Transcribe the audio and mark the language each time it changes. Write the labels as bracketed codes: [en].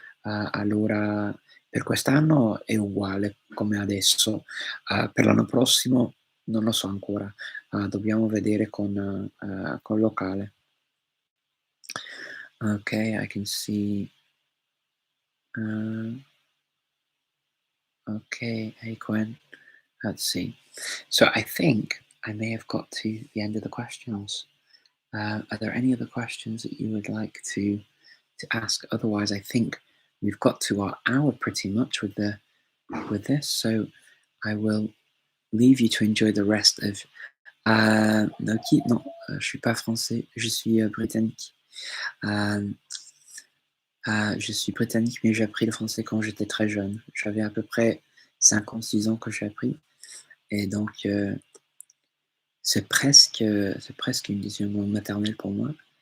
[it] Allora per quest'anno è uguale come adesso, per l'anno prossimo non lo so ancora, dobbiamo vedere col locale. [en] Okay, I can see, uh, okay, hey Gwen, let's see. So I think I may have got to the end of the questions. Are there any other questions that you would like to ask? Otherwise, I think we've got to our hour pretty much with this. So I will leave you to enjoy the rest of. [fr] Non, non, je suis pas français, je suis britannique. Euh, je suis britannique, mais j'ai appris le français quand j'étais très jeune. J'avais à peu près 5 ans, 6 ans que j'ai appris. Et donc, c'est presque une deuxième langue maternelle pour moi.